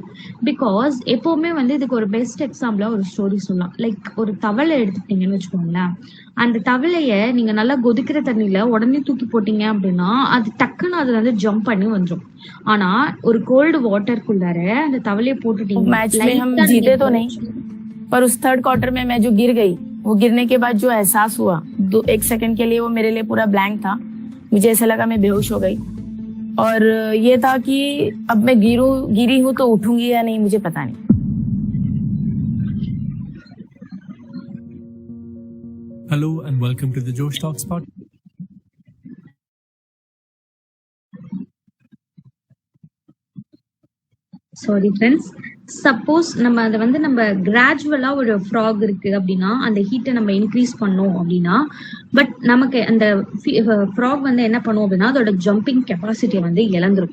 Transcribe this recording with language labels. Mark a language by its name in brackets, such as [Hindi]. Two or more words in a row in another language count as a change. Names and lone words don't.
[Tamil] பிகாஸ் எப்பவுமே வந்து இதுக்கு ஒரு [English] best example [Tamil] ஒரு ஸ்டோரி சொல்லலாம். லைக் ஒரு தவளை எடுத்துக்கிட்டீங்கன்னு வச்சுக்கோங்களேன். அந்த தவளைய நீங்க நல்லா கொதிக்கிற தண்ணியில உடனே தூக்கி போட்டீங்க அப்படின்னா அது டக்குன்னு அதுல வந்து ஜம்ப் பண்ணி வந்துடும். ஆனா ஒரு [English] cold water [Tamil] அந்த தவளைய போட்டுட்டீங்க, [Hindi] पर उस [English] third quarter [Hindi] में मैं जो गिर गई, वो गिरने के बाद जो एहसास हुआ, एक सेकंड के लिए वो मेरे लिए पूरा ब्लैंक था. मुझे ऐसा लगा मैं बेहोश हो गई और ये था कि अब मैं गिरी हूँ तो उठूंगी या नहीं मुझे पता नहीं. [English] Hello and welcome to the Josh Talks podcast. sorry friends, [Tamil] சப்போஸ் நம்ம அதை வந்து நம்ம கிராஜுவலா ஒரு ஃப்ராக் இருக்கு அப்படின்னா அந்த ஹீட்டை நம்ம இன்க்ரீஸ் பண்ணோம் அப்படின்னா, பட் நமக்கு அந்த ஃப்ராக் வந்து என்ன பண்ணும் அப்படின்னா அதோட [English] jumping capacity [Tamil] வந்து இழந்துரும்.